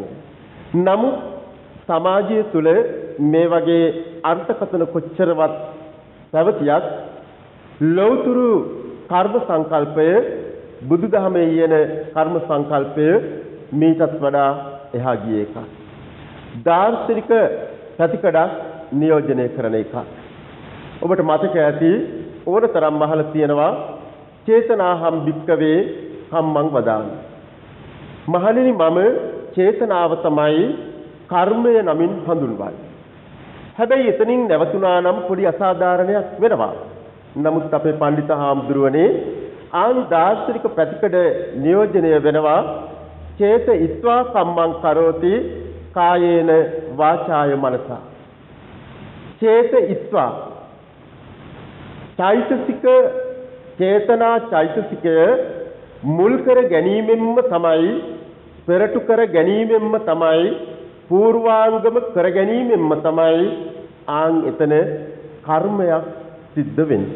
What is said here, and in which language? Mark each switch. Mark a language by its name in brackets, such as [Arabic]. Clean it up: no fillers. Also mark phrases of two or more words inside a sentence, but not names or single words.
[Sinhala] නමුත් සමාජය තුළ මේ වගේ අර්ථකථන කොච්චරවත් පැවතියත් ලෞතුරු කර්ම සංකල්පය බුදුදහමේ යෙන කර්ම සංකල්පය මීටත් වඩා එහා ගිය එකක්. දාර්ශනික ප්‍රතිකඩක් නියෝජනය කරන එකක්. ඔබට මතක ඇති ඕනතරම් අහලා තියෙනවා [Pali] චේතනාහම් භික්කවේ කම්මං වදාමි. [Sinhala] මහණෙනි මම චේතනාව තමයි කර්මය නමින් හඳුන්වන්නේ. හැබැයි එතනින් නැවතුණා නම් පොඩි අසාධාරණයක් වෙනවා. නමුත් අපේ පඬිත හාමුදුරුවනේ දාර්ශනික ප්‍රතිකඩ නියෝජනය වෙනවා [Pali] චේත ඉත්වා කම්මං කරෝති කායේන වාචාය මනසා. චේත ඉත්වා [Sinhala] චෛතසික චේතනා චෛතසිකය මුල් කර ගැනීමෙන්ම තමයි, පෙරටු කර ගැනීමෙන්ම තමයි, පූර්වාංගම කර ගැනීමෙන්ම තමයි එතන කර්මයක් සිද්ධ වෙන්නේ.